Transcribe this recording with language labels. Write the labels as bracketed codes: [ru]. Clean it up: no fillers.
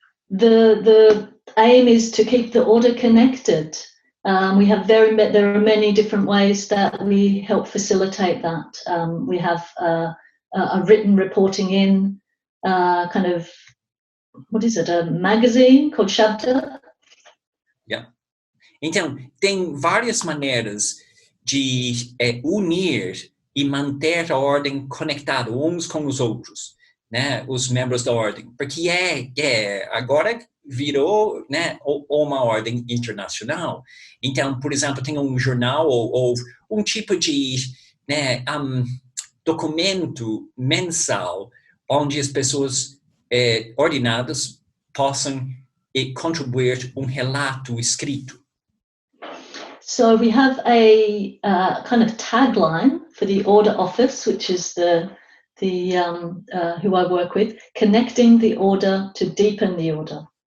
[en] The aim is to keep the order connected. There are many different ways that we help facilitate that. We have a written reporting in kind of, a magazine called Shabda? Yeah. [pt] Então, tem várias maneiras de unir e manter a ordem conectada uns com os outros, né, os membros da ordem, porque agora virou, né, uma ordem internacional. Então, por exemplo, tem um jornal ou um tipo de, né, documento mensal onde as pessoas ordenadas possam contribuir um relato escrito. [en] So we have a kind of tagline for the order office, which is the who I work with, connecting the order to deepen the order.